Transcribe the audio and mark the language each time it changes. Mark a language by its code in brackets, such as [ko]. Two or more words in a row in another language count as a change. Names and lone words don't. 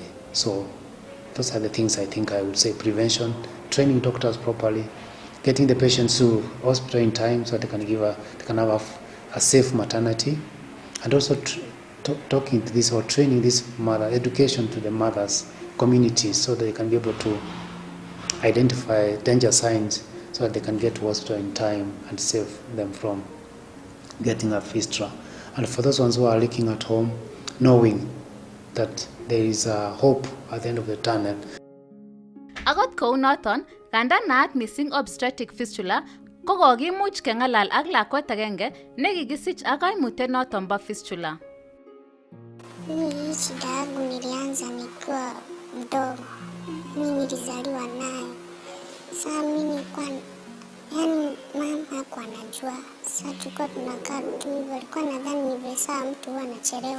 [en] So those are the things I think I would say: prevention, training doctors properly, getting the patients to hospital in time so they can have a safe maternity, and also talking to this or training this mother, education to the mothers, communities, so they can be able to identify danger signs so that they can get to hospital in time and save them from getting a fistula. And for those ones who are looking at home, knowing that there is a hope at the end of the tunnel. [kln] Agot kounoton, kandan naat [en] missing obstetric fistula, [kln] ko kokimuch kengalal ak lakwet agenge nekikisich ak kaimutiet noton bo fistula. [sw] Mimi shida yangu nilianza nikiwa mdogo. Mimi nilizaliwa nayo. Sasa mimi nilikuwa, mama hakuwa anajua. Sasa tulikuwa tunakaa tu hivyo, alikuwa nadhani ni vile saa mtu huwa anachelewa.